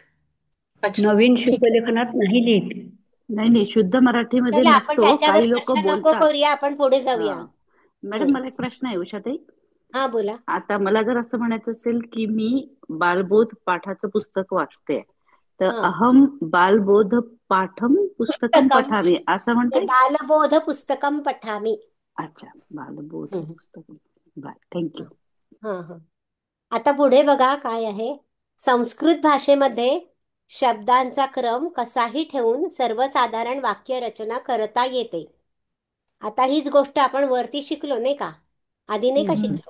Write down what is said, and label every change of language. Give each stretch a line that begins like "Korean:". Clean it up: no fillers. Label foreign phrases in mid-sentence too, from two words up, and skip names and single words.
Marathi: अच्छा, नवीन ठीक आहे. शुद्धलेखनात नाही लिहित. नाही नाही, शुद्ध मराठीमध्ये चला आपण नसतो. त्याच्यावर काही लोक चर्चा नको बोलतात. करूया, आपण पुढे हा. जाऊया. मॅडम, मला एक प्रश्न आहे उषाताई. हा बोला. आता मला जर असं म्हणायचं असेल की मी बालबोध पाठाचं पुस्तक वाचते, तर हा,
Sanskrit: अहम बालबोध पाठम पुस्तकम पुस्तकम
Marathi: पठामी असं म्हणता ते येईल?
Sanskrit: बालबोध पुस्तकम पठामी.
Marathi: अच्छा, बालबोध हम्म, पुस्तकम.
English: bye, thank you.
Marathi: हा हा. आता पुढे बघा काय आहे. संस्कृत भाषेमध्ये शब्दांचा क्रम कसाही ठेवून सर्वसाधारण वाक्य रचना करता येते. आता हीच गोष्ट आपण वरती शिकलो नाही का, आधी नाही का शिकलो.